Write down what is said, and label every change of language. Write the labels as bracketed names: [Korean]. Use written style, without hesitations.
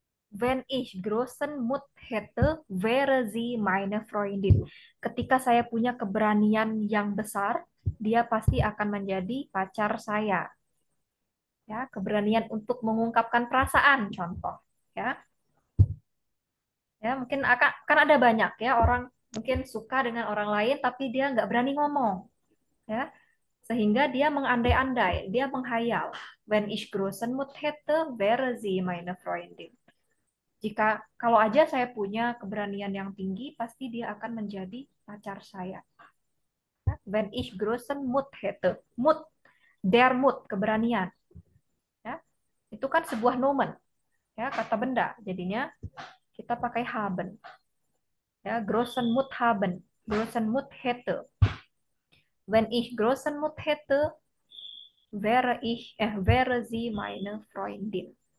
[German] Wenn ich großen Mut hätte, wäre sie meine Freundin. [Indonesian] Ketika saya punya keberanian yang besar, dia pasti akan menjadi pacar saya. Ya, keberanian untuk mengungkapkan perasaan, contoh. Ya, ya mungkin akan kan ada banyak ya orang mungkin suka dengan orang lain, tapi dia nggak berani ngomong. Ya, sehingga dia mengandai-andai, dia menghayal. [German] Wenn ich großen Mut hätte, wäre sie meine Freundin. [Indonesian] Jika kalau aja saya punya keberanian yang tinggi, pasti dia akan menjadi pacar saya. [German] Wenn ich großen Mut hätte, Mut, der Mut, keberanian. [Indonesian] Ya, itu kan sebuah nomen, ya kata benda. Jadinya kita pakai haben. [German] Ya, großen Mut haben, großen Mut hätte. Wenn ich großen Mut hätte, wäre sie meine Freundin.